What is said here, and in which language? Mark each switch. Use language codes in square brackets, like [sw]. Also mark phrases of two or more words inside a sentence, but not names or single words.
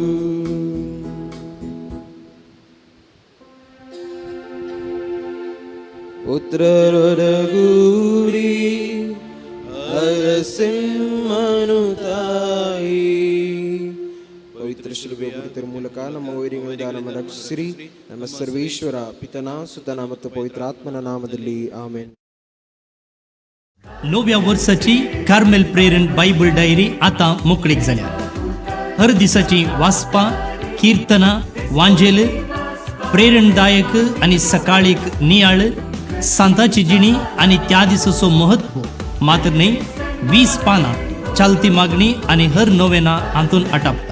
[kn] ಪುತ್ರರೊಡಗೂಡಿ ಅರಸಿಂಹನು ತಾಯಿ. ಪವಿತ್ರ ಶಿಲುಬೆ ಗುರುತರ ಮೂಲಕ ನಮ್ಮ ವೈರಿಗಳಿಂದ ನಮ್ಮ ರಕ್ಷಿಸಿರಿ. ನಮ್ಮ ಸರ್ವೇಶ್ವರ ಪಿತನ ಸುತನ ಮತ್ತು ಪವಿತ್ರಾತ್ಮನ ನಾಮದಲ್ಲಿ ಆಮೆನ್. [kok] नव्या वर्साची कार्मेल प्रेरण बायबल डायरी आता मोकळीक जाल्या. हर दिसाची वाचपां, कीर्तनां, वांजेल, प्रेरणदायक आनी सकाळीक नियाळ, सांताची जिणी आनी त्या दिसाचो महत्व मात्र न्ही 20 पानां चालती मागणी आनी हर नोवेना हातून आटापता.